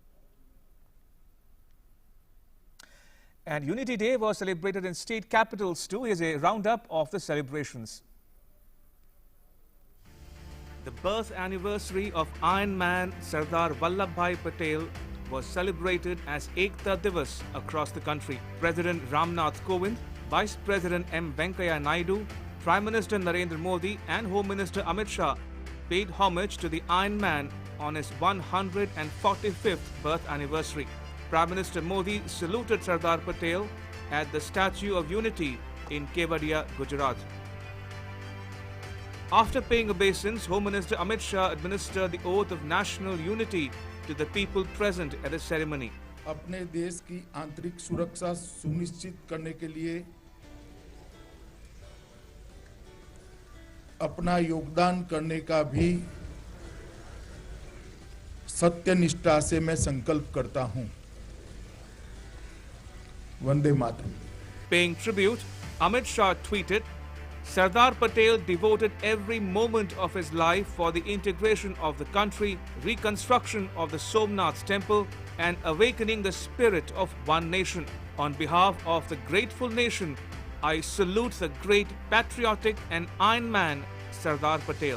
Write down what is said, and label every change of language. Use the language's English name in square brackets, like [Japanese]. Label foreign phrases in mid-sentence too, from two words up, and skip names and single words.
[English] And Unity Day was celebrated in state capitals too. Here's a roundup of the celebrations. The birth anniversary of Iron Man Sardar Vallabhbhai Patel was celebrated as Ekta Divas across the country. President Ramnath Kovind, Vice President M. Venkaiah Naidu, Prime Minister Narendra Modi and Home Minister Amit Shah paid homage to the Iron Man on his 145th birth anniversary. Prime Minister Modi saluted Sardar Patel at the Statue of Unity in Kevadia, Gujarat. After paying obeisance, Home Minister Amit Shah administered the oath of national unity to the people present at the ceremony. [Hindi] अपने देश की आंतरिक सुरक्षा सुनिश्चित करने के लिए अपना योगदान करने का भी सत्यनिष्ठा से मैं संकल्प करता हूं। वंदे मातरम। [English] Paying tribute, Amit Shah tweeted, Sardar Patel devoted every moment of his life for the integration of the country, reconstruction of the Somnath temple and awakening the spirit of one nation. On behalf of the grateful nation, I salute the great patriotic and Iron Man Sardar Patel.